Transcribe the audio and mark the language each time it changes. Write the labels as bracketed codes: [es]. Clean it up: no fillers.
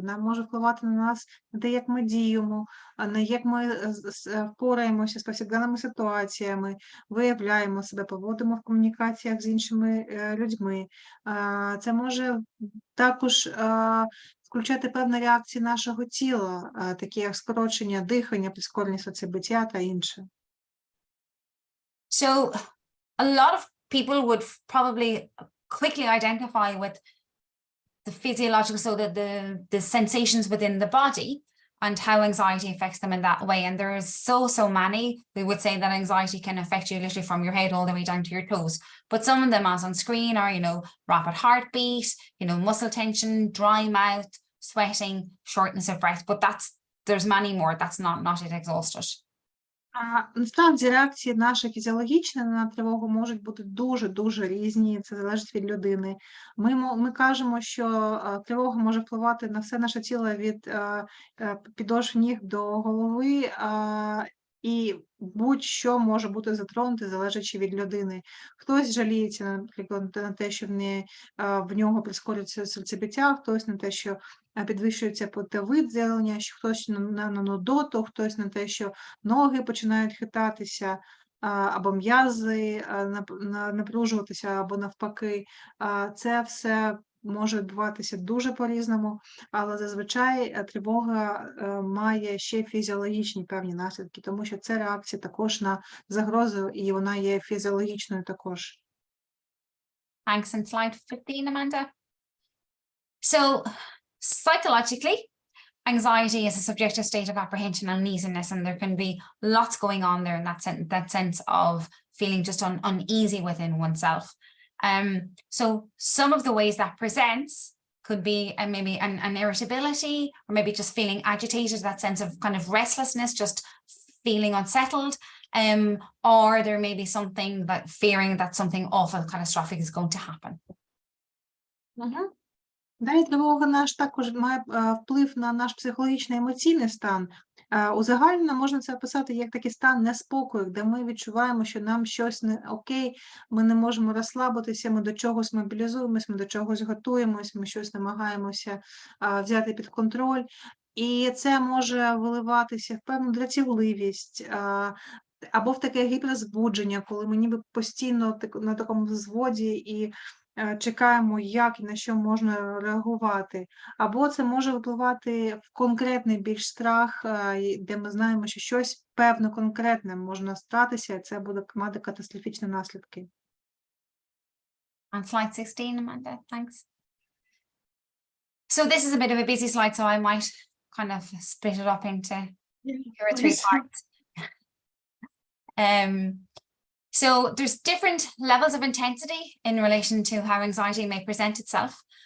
[uk] Вона може впливати на нас, на те, як ми діємо, на як ми впораємося з повсякденними ситуаціями, виявляємо себе, поводимо в комунікаціях з іншими людьми. Це може також включати певні реакції нашого тіла, такі як скорочення дихання, прискорення серцебиття та інше. [en] So a lot of people would probably quickly identify with the physiological, so that the sensations within the body and how anxiety affects them in that way. And there is so many. We would say that anxiety can affect you literally from your head all the way down to your toes. But some of them, as on screen, are, you know, rapid heartbeat, you know, muscle tension, dry mouth, sweating, shortness of breath. But there's many more. That's not it exhausted. [uk] Насправді реакції наші фізіологічні на тривогу можуть бути дуже різні, це залежить від людини. Ми кажемо, що тривога може впливати на все наше тіло від підошв ніг до голови, і будь-що може бути затронуте, залежачи від людини. Хтось жаліється, наприклад, на те, що в нього прискорюється серцебиття, хтось на те, що підвищується потовиділення, хтось на нудоту, хтось на те, що ноги починають хитатися, або м'язи напружуватися, або навпаки. Це все може відбуватися дуже по-різному, але зазвичай тривога має ще фізіологічні певні наслідки, тому що це реакція також на загрозу, і вона є фізіологічною також. [en] Thanks. And slide 15, Amanda. So psychologically, anxiety is a subjective state of apprehension and uneasiness, and there can be lots going on there in that sense of feeling just uneasy within oneself. So some of the ways that presents could be maybe an irritability, or maybe just feeling agitated, that sense of kind of restlessness, just feeling unsettled, or there may be something that fearing that something awful, catastrophic is going to happen. [uk] Далі тривога наш також має вплив на наш психологічний емоційний стан. Узагальнено можна це описати як такий стан неспокою, де ми відчуваємо, що нам щось не окей, ми не можемо розслабитися, ми до чогось мобілізуємось, ми до чогось готуємось, ми щось намагаємося взяти під контроль. І це може виливатися в певну дратівливість, або в таке гіперзбудження, коли ми ніби постійно на такому взводі і чекаємо, як і на що можна реагувати. Або це може випливати в конкретний більш страх, де ми знаємо, що щось певно конкретне може статися, і це буде мати катастрофічні наслідки. [en] On slide 16, Amanda, thanks. So this is a bit of a busy slide, so I might kind of split it up into 2 or 3 parts. So there's different levels of intensity in relation to how anxiety may present itself.